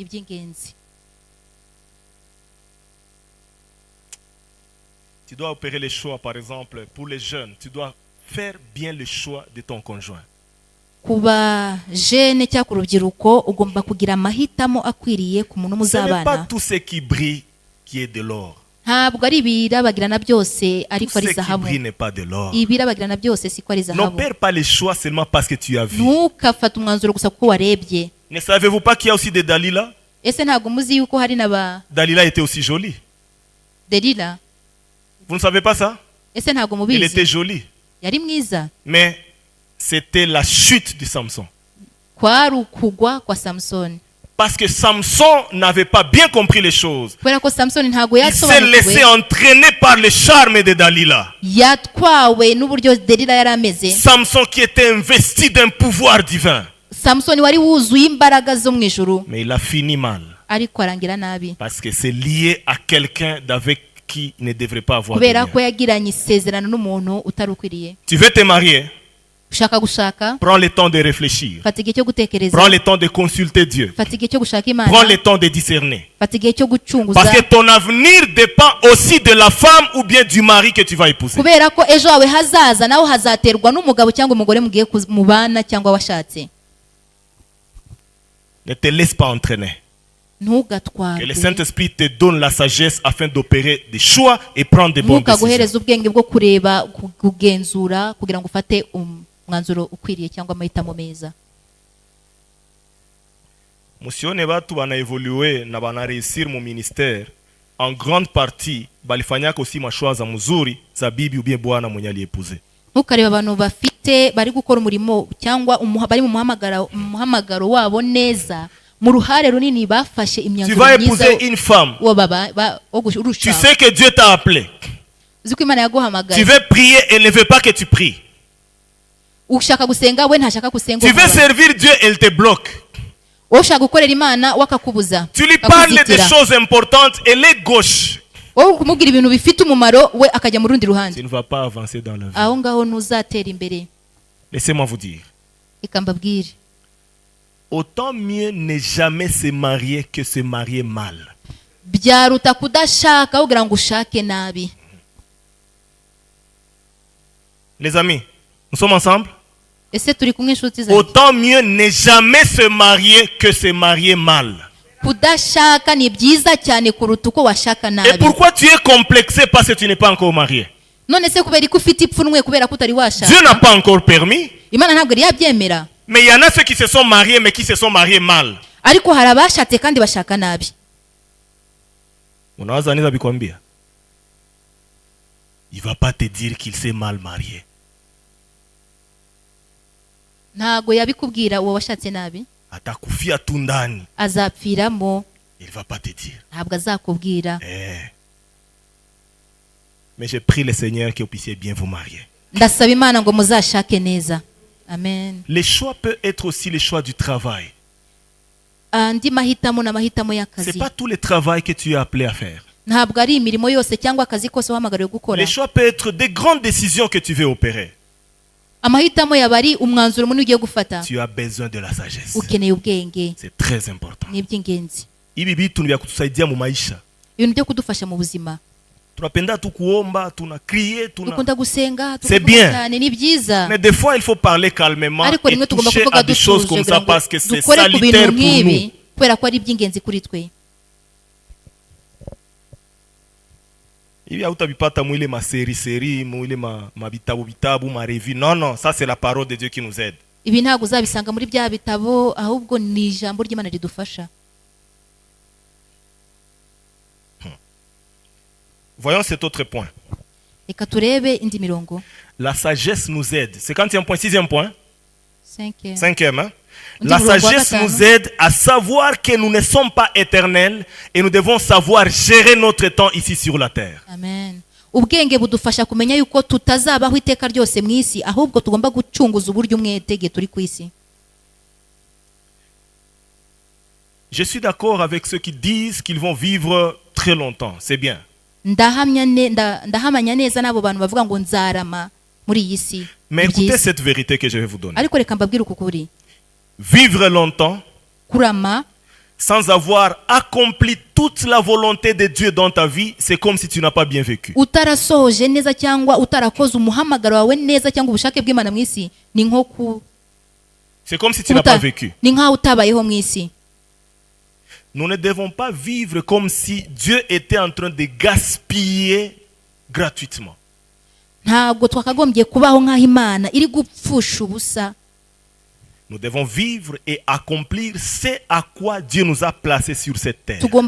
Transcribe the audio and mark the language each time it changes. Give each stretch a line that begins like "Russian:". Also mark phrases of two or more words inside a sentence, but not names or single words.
French: Tu dois opérer les choix, par exemple, pour les jeunes. Tu dois faire bien le choix de ton conjoint. Ce n'est pas pas tout ce qui brille qui est de l'or.
Kinyarwanda: ntabwo ari ibirabagirana byose ariko ari
French: Tout ce qui
Kinyarwanda: zahabu.
French: brille n'est pas de l'or.
Kinyarwanda: Ibirabagirana byose siko ari
French: Ne
Kinyarwanda: zahabu.
French: perds pas les choix seulement parce que tu as vu.
Kinyarwanda: Ntukafate umwanzuro gusa kuko warebye.
French: Ne savez-vous pas qu'il y a aussi des Dalila?
Kinyarwanda: Ese ntabwo muzi yuko hari n'aba
French: Dalila était aussi jolie.
Kinyarwanda: Delila?
French: Vous ne savez pas ça?
Kinyarwanda: Ese ntabwo
French: Elle
Kinyarwanda: mubizi?
French: était jolie.
Kinyarwanda: Yari mwiza.
French: Mais c'était la chute de Samson.
Kinyarwanda: Kwari ukugwa kwa Samson.
French: Parce que Samson n'avait pas bien compris les choses.
Kinyarwanda: Kubera ko Samson ntabwo
French: Il s'est laissé
Kinyarwanda: yasobanukiwe.
French: entraîner par le charme de Dalila.
Kinyarwanda: Yatwawe n'uburyo Delila yari ameze.
French: Samson qui était investi d'un pouvoir divin.
Kinyarwanda: Samson wari wuzuye imbaraga zo mu ijuru.
French: Mais il a fini mal.
Kinyarwanda: Ariko arangira nabi.
French: Parce que c'est lié à quelqu'un d'avec qui il ne devrait pas avoir de
Kinyarwanda: Kubera
French: lien.
Kinyarwanda: ko yagiranye isezerano n'umuntu utari ukwiriye.
French: Tu veux te marier?
Kinyarwanda: Ushaka gushaka?
French: Prends le temps de réfléchir.
Kinyarwanda: Fata igihe cyo gutekereza.
French: Prends le temps de consulter Dieu.
Kinyarwanda: Fata igihe cyo gushaka
French: Prends
Kinyarwanda: Imana.
French: le temps de discerner.
Kinyarwanda: Fata igihe cyo gucunguza.
French: Parce que ton avenir dépend aussi de la femme ou bien du mari que tu vas épouser.
Kinyarwanda: Kubera ko ejo hawe hazaza naho hazaterwa n'umugabo cyangwa umugore mugiye mubana cyangwa washatse.
French: Ne te laisse pas entraîner. Que le
Kinyarwanda: Ntugatwarwe.
French: Saint-Esprit te donne la sagesse afin d'opérer des choix et prendre des bonnes décisions.
Kinyarwanda: Ntukaguhereza ubwenge bwo kureba kugenzura kugira ngo ufate umwanzuro ukwiriye cyangwa amahitamo meza.
Swahili: Musione batu bana évoluer na bana
French: réussir mon ministère en grande partie
Swahili: balifanya aussi mashwa za mzuri za bibi
French: ou bien
Swahili: bwana mwenye aliyepuze.
Kinyarwanda: Ntukareba abantu bafite bari gukora umurimo cyangwa bari mu muhamagaro wabo neza mu ruhare runini bafashe
French: Tu
Kinyarwanda: imyanzuro
French: vas
Kinyarwanda: myiza.
French: épouser une femme. Tu sais que Dieu t'a appelé.
Kinyarwanda: Uzi ko Imana
French: Tu
Kinyarwanda: yaguhamagaye.
French: veux prier, elle ne veut pas que tu pries.
Kinyarwanda: Ushaka gusenga we ntashaka gusenga.
French: Tu veux servir Dieu, elle te bloque.
Kinyarwanda: Ushaka gukorera Imana wakakubuza.
French: Tu lui parles des choses importantes, elle est gauche.
Kinyarwanda: Wowe kumubwira ibintu bifite umumaro we akajya mu rundi ruhande.
French: Tu ne vas pas avancer dans la vie.
Kinyarwanda: Aho ngaho ntuzatera imbere.
French: Laissez-moi vous dire.
Kinyarwanda: Reka mbabwire.
French: Autant mieux ne jamais se marier que se marier mal.
Kinyarwanda: Byaruta kudashaka kugira ngo ushake nabi.
French: Les amis, nous sommes ensemble?
Kinyarwanda: Ese turi kumwe inshuti zanjye.
French: Autant mieux ne jamais se marier que se marier mal.
Kinyarwanda: Kudashaka ni byiza cyane kuruta uko washaka
French: Et
Kinyarwanda: nabi.
French: pourquoi tu es complexé parce que tu n'es pas encore marié?
Kinyarwanda: None se kubera ko ufite ipfunwe kubera ko utari washaka.
French: Dieu n'a pas encore permis.
Kinyarwanda: Imana ntabwo yari yabyemera.
French: Mais il y en a ceux qui se sont mariés mais qui se sont mariés mal.
Kinyarwanda: Ariko hari abashatse kandi bashaka nabi.
Swahili: Unaweza nini bikwambia?
French: Il va pas te dire qu'il s'est mal marié.
Kinyarwanda: Ntago yabikubwira uwo washatse nabi.
Swahili: Atakufia tu ndani.
Kinyarwanda: Azapfiramo.
French: Il va pas te dire.
Kinyarwanda: Ntabwo azakubwira.
French: Mais je prie le Seigneur que vous puissiez bien vous marier.
Kinyarwanda: Ndasaba Imana ngo muzashake neza. Amen.
French: Les choix peuvent être aussi les choix du travail.
Kinyarwanda: Andi mahitamo na mahitamo
French: C'est
Kinyarwanda: y'akazi.
French: pas tout le travail que tu es appelé à faire.
Kinyarwanda: Ntabwo ari imirimo yose cyangwa akazi kose wahamagariwe gukora.
French: Les choix peuvent être des grandes décisions que tu veux opérer.
Kinyarwanda: Amahitamo yabari umwanzuro munini ugiye gufata.
French: Tu as besoin de la sagesse.
Kinyarwanda: Ukeneye ubwenge.
French: C'est très important.
Kinyarwanda: Ni iby'ingenzi.
Swahili: Ibi vitu vya kutusaidia mu maisha.
Kinyarwanda: Ibintu byo kudufasha mu buzima.
Swahili: Tunapenda tu kuomba, tunacrier,
Kinyarwanda: Dukunda gusenga,
French: c'est bien.
Kinyarwanda: cyane ni byiza.
French: Mais des fois il faut parler calmement
Kinyarwanda: Ariko rimwe
French: et
Kinyarwanda: tugomba
French: toucher
Kinyarwanda: kuvuga
French: à des choses comme ça parce que c'est salutaire pour nous.
Kinyarwanda: Kubera ko ari iby'ingenzi kuri twe.
Swahili: Ibi hautabipata mwile ma série mwile ma bitabu ma revue.
French: Non, ça c'est la parole de Dieu qui nous aide.
Kinyarwanda: Ibi ntabwo uzabisanga muri bya bitabo ahubwo ni ijambo ry'Imana ridufasha.
French: Voyons cet autre point.
Kinyarwanda: Reka turebe indi mirongo.
French: La sagesse nous aide. C'est 50e point, 6e point. 5e. Hein? La
Kinyarwanda: Ndi murongo wa
French: sagesse
Kinyarwanda: gatanu.
French: nous aide à savoir que nous ne sommes pas éternels et nous devons savoir gérer notre temps ici sur la terre. Amen.
Kinyarwanda: Ubwenge budufasha kumenya yuko tutazabaho iteka ryose mu isi ahubwo tugomba gucunguza uburyo umwete turi ku isi.
French: Je suis d'accord avec ceux qui disent qu'ils vont vivre très longtemps. C'est bien.
Kinyarwanda: Ndahamanya neza n'abo bantu bavuga ngo nzarama muri iyi si.
French: Mais écoutez cette vérité que je vais vous donner.
Kinyarwanda: Ariko reka mbabwire uko kuri.
French: Vivre longtemps
Kinyarwanda: Kurama
French: sans avoir accompli toute la volonté de Dieu dans ta vie, c'est comme si tu n'as pas bien vécu.
Kinyarwanda: Utarasohoje neza cyangwa utarakoze umuhamagaro wawe neza cyangwa ubushake bw'Imana mu isi ni nko
French: C'est comme si tu n'as pas vécu.
Kinyarwanda: Ni nkaho utabayeho mu isi.
French: nous ne devons pas vivre comme si Dieu était en train de gaspiller gratuitement. Nous devons vivre et accomplir ce à quoi Dieu nous a placés sur cette terre.